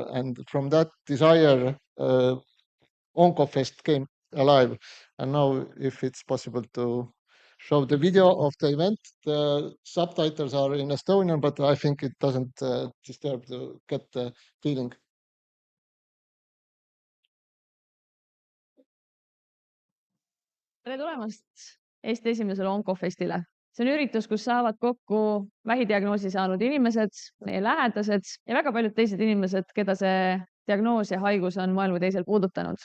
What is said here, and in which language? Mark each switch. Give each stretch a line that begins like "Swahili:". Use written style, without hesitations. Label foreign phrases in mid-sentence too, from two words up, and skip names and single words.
English: And from that desire, OncoFest came alive. And now, if it's possible to show the video of the event, the subtitles are in Estonian, but I think it doesn't disturb to get the feeling.
Estonian: tere tulemast Eesti esimesele Oncofestile. See on üritus, kus saavad kokku vähidiagnoosi saanud inimesed, meie lähedased ja väga paljud teised inimesed, keda see diagnoos ja haigus on moel või teisel puudutanud.